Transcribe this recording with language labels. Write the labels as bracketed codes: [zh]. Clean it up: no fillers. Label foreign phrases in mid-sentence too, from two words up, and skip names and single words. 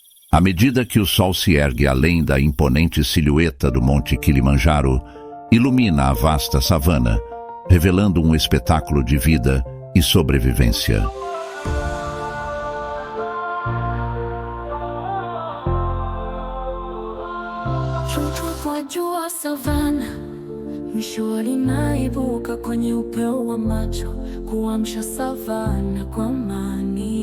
[pt] À medida que o sol se ergue além da imponente silhueta do Monte Kilimanjaro, ilumina a vasta savana, revelando um espetáculo de vida e sobrevivência. [sw] Jua savana, mishua linaibuka kwenye upeo wa macho, kuamsha savana kwa amani.